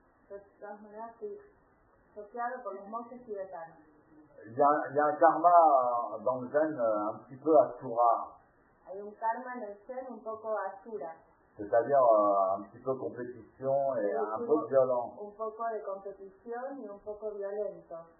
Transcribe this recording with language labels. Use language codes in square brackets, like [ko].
[es] De todas maneras, estoy choqueado por los monjes tibetanos. [fr] Il y a un karma dans le zen un petit peu asura. [es] Hay un karma en el zen un poco asura. [fr] C'est-à-dire un petit peu compétition et un peu violent. [es] Un poco de competición y un poco violento.